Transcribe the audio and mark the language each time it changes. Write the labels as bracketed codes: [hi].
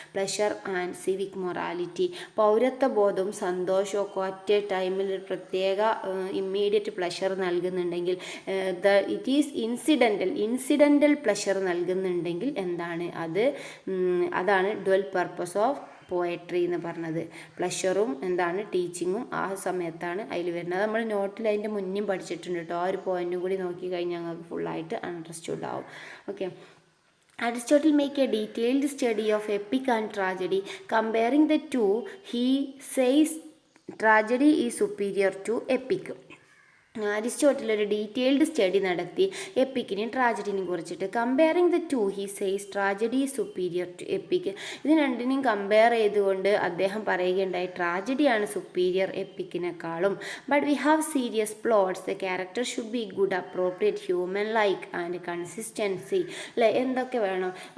[ml] Pleasure and civic morality. പൗരത്വ ബോധവും സന്തോഷവും ഒക്കെ ഒറ്റ ടൈമിൽ ഒരു പ്രത്യേക immediate pleasure നൽകുന്നുണ്ടെങ്കിൽ, [en] it is incidental pleasure [ml] നൽകുന്നുണ്ടെങ്കിൽ എന്താണ് അതാണ് ഡ്വൽ പർപ്പസ് ഓഫ് പോയട്രി എന്ന് പറഞ്ഞത്. പ്ലഷറും എന്താണ് ടീച്ചിങ്ങും ആ സമയത്താണ് അതിൽ വരുന്നത്. നമ്മൾ നോട്ടിൽ അതിൻ്റെ മുന്നേ പഠിച്ചിട്ടുണ്ട് കേട്ടോ. ആ ഒരു പോയിന്റും കൂടി നോക്കി കഴിഞ്ഞാൽ ഞങ്ങൾക്ക് ഫുള്ളായിട്ട് അണ്ടർസ്റ്റുഡ് ആവും. Okay. [en] Aristotle make a detailed study of epic and tragedy. Comparing the two, he says tragedy is superior to epic. [ml] Aristotle ഒരു ഡീറ്റെയിൽഡ് സ്റ്റഡി നടത്തി എപ്പിക്കിനെയും ട്രാജഡിനെയും കുറിച്ചിട്ട്. [en] Comparing the two he says tragedy superior to epic. [ml] ഇത് രണ്ടിനെയും compare ചെയ്തുകൊണ്ട് അദ്ദേഹം പറയുകയുണ്ടായി ട്രാജഡിയാണ് superior എപ്പിക്കിനേക്കാളും. [en] But we have serious plots, the character should be good, appropriate, human like and consistency. [ml] അല്ലേ, എന്തൊക്കെ വേണം?